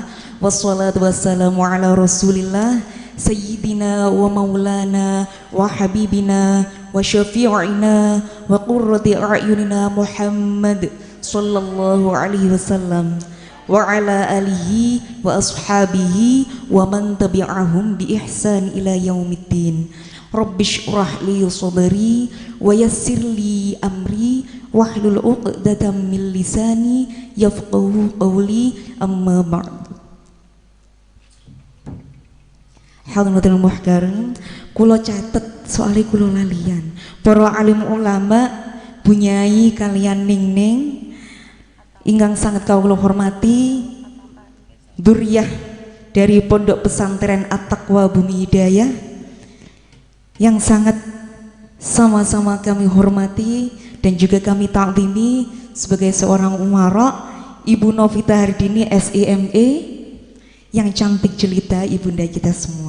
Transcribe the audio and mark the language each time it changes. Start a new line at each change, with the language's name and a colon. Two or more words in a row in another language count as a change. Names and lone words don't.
Arabic: والصلاة والسلام على رسول الله سيدنا ومولانا وحبيبنا وشفيعنا وقرة أعيننا محمد صلى الله عليه وسلم وعلى آله وأصحابه ومن تبعهم بإحسان إلى يوم الدين. رب اشرح لي صدري ويسر لي أمري واحلل عقدة من لساني يفقهوا قولي أما بعد. حضرة المحترم,
Javanese: kula catet soalnya kula lalian. Para alim ulama bunyai kalian ning-ning ingkang sangat kawula hormati,
Indonesian: dzurriyyah dari Pondok Pesantren At-Taqwa Bumi Hidayah yang sangat sama-sama kami hormati dan juga kami ta'zimi sebagai seorang umara, Ibu Novita Hardini SIME yang cantik jelita ibunda kita semua.